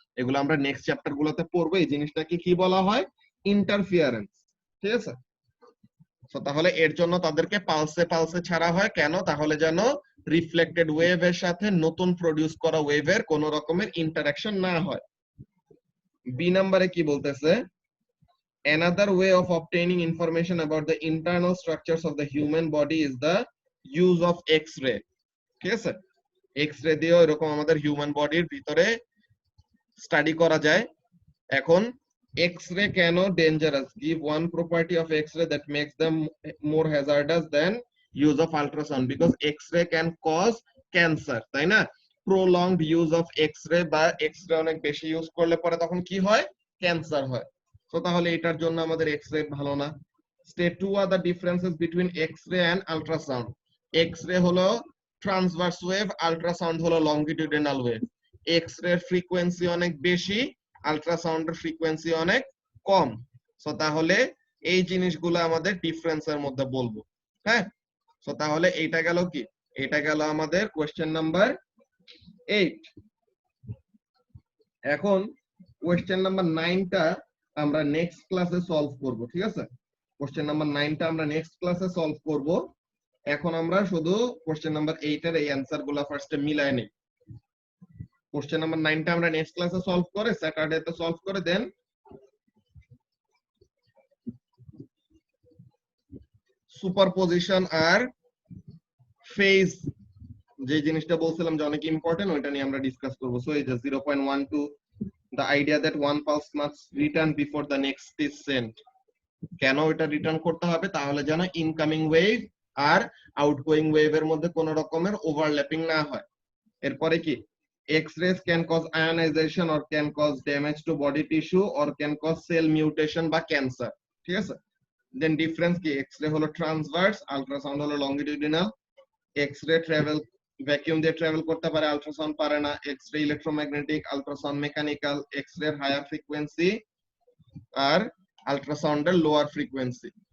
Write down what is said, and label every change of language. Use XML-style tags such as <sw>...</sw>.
<bn>এগুলো আমরা next chapter গুলাতে পড়বো। এই জিনিসটাকে কি বলা হয়, ইন্টারফিয়ারেন্স, ঠিক আছে? তাহলে এর জন্য তাদেরকে পালসে পালসে ছাড়া হয় কেন, তাহলে যেন রিফ্লেক্টেড ওয়েভের সাথে নতুন প্রডিউস করা ওয়েভের কোন রকমের ইন্টারঅ্যাকশন না হয়। বি নম্বরে কি বলতেছে,</bn> <en>another way of obtaining information about the internal structures of the human body is the use of x-ray।</en> <bn>ঠিক আছে, এক্স-রে দিয়েও এরকম আমাদের হিউম্যান বডির ভিতরে স্টাডি করা যায়। এখন X-ray কেন dangerous?</bn> <en>Give one property of X-ray that makes them more hazardous than use of ultrasound, because X-ray can cause cancer, তাই না? Prolonged use of X-ray</en> <bn>বা X-ray অনেক বেশি ইউজ করলে পরে তখন কি হয়, ক্যান্সার হয়। তো তাহলে এটার জন্য আমাদের X-ray ভালো না।</bn> <en>State 2 are the differences between X-ray and ultrasound।</en> <bn>X-ray হলো ট্রান্সভার্স ওয়েভ, আল্ট্রাসাউন্ড হলো লংগিটিউডিনাল ওয়েভ। X-ray ফ্রিকোয়েন্সি অনেক বেশি, আল্ট্রাসাউন্ডের ফ্রিকোয়েন্সি অনেক কম। সো তাহলে এই জিনিসগুলো আমাদের ডিফারেন্সের মধ্যে বলবো, হ্যাঁ? সো তাহলে এইটা গেল কি, এটা গেল আমাদের কোশ্চেন নাম্বার 8। এখন কোশ্চেন নাম্বার 9টা আমরা নেক্সট ক্লাসে সলভ করব, ঠিক আছে? কোশ্চেন নাম্বার 9টা আমরা নেক্সট ক্লাসে সলভ করব। এখন আমরা শুধু কোশ্চেন নাম্বার 8 এর এই অ্যানসার গুলা ফার্স্টে মিলায় নেই। কোশ্চেন নাম্বার 9টা আমরা নেক্সট ক্লাসে সলভ করে স্যাটারডে তে সলভ করে দেন সুপারপজিশন আর ফেজ যে জিনিসটা বলছিলাম যে অনেক ইম্পর্টেন্ট, ওইটা নিয়ে আমরা ডিসকাস করব। সো এই যে 0.12</bn> <en>the idea that one pulse must return before the next is sent.</en> <bn>কেন এটা রিটার্ন করতে হবে? তাহলে যেন ইনকামিং ওয়েভ আর আউটগোয়িং ওয়েভের মধ্যে কোনো রকমের ওভারল্যাপিং না হয়।</bn> <en>এরপরে কি, X-rays can cause ionization or can cause damage to body tissue or can cause cell mutation বা cancer.</en> <bn>ঠিক আছে, দেন ডিফারেন্স কি, এক্স-রে হলো ট্রান্সভার্স, আল্ট্রাসাউন্ড হলো লংগিটিউডিনাল। এক্স-রে ট্রাভেল ভ্যাকিউম দিয়ে ট্রাভেল করতে পারে, আল্ট্রাসাউন্ড পারে না। X-ray electromagnetic, ultrasound mechanical. X-ray higher frequency আর আল্ট্রাসাউন্ডের লোয়ার ফ্রিকোয়েন্সি।</bn>